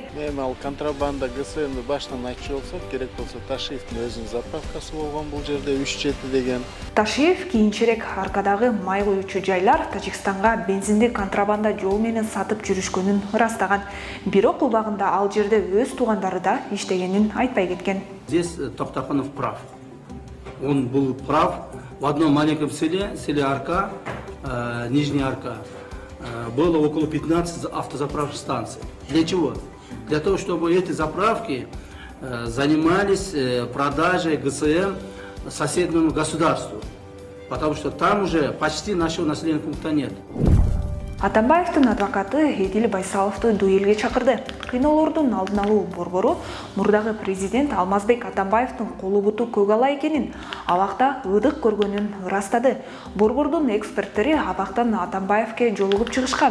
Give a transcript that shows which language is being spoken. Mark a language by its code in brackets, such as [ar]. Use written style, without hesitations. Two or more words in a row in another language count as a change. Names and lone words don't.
[ky] Мен ал контрабанда ГСМди башынан айтчу болсок, керек болсо Ташиевдин өзүнүн заправкасы болгон бул жерде 3-7 деген. Ташиев кийинчерээк аркадагы май куюучу жайлар Тажикстанга бензинди контрабанда жол менен сатып жүрүшкөнүн ырастаган. Бирок убагында ал жерде өз туугандары да иштегенин айтпай кеткен. [ru] Здесь Токтакунов прав. Он был прав. В одном маленьком селе Арка, Нижняя Арка, было около 15 автозаправочных станций. Для чего? Для того, чтобы эти заправки занимались продажей ГСМ соседнему государству. Потому что там уже почти нашего населенного пункта нет. [ky] Атамбаевдин адвокаты Эдил Байсаловду дуэлге чакырды. Кыйноолордун алдын алуу борбору мурдагы президент Алмазбек Атамбаевдин колу буту көк ала экенин, абакта ыдык көргөнүн ырастады. Борбордун эксперттери абактан Атамбаевке жолугуп чыгышкан.